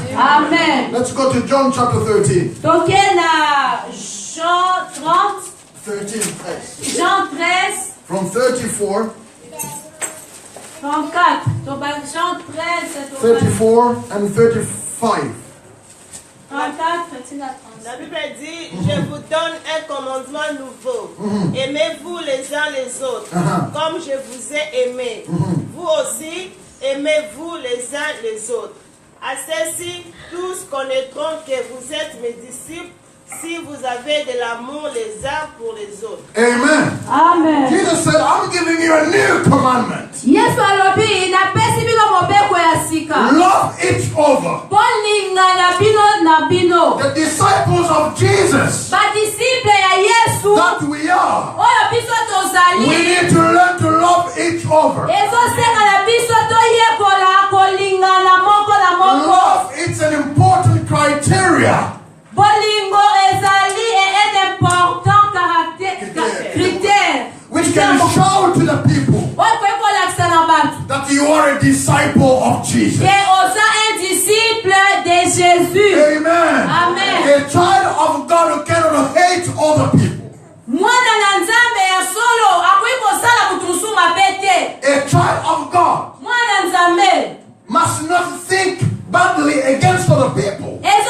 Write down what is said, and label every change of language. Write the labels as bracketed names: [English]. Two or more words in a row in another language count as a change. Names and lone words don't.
[English] Amen. Let's go to John chapter 13. Jean 30. 13. Jean 13. From 34. 34 and 35. [French] La Bible dit, je vous donne un commandement nouveau. Aimez-vous les uns les autres, comme je vous ai aimé. Vous aussi, aimez-vous les uns les autres. À ceci, tous connaîtront que vous êtes mes disciples, si si vous avez de l'amour les uns pour les autres. Amen. Amen. [English] Jesus said, I'm giving you a new commandment. [Lingala] Yesu alobi na pesi bino mobeko ya sika. [English] Love each other. [Lingala] Bolinga na bino na bino. [English] The disciples of Jesus [Lingala] Ba disciple ya Yesu. [English] that we are. [Lingala] Oyo biso tozali. [English] We need to learn to love each other. [Lingala] Ezo senga na biso toyekola kolinga na moko na moko. [English] Love, it's an important criteria. [Lingala] Bolingo ezali [French] un important critère. [English] Which can show to the people that you are a disciple of Jesus. Amen. Amen. A child of God who cannot hate other people. A child of God must not think badly against other people.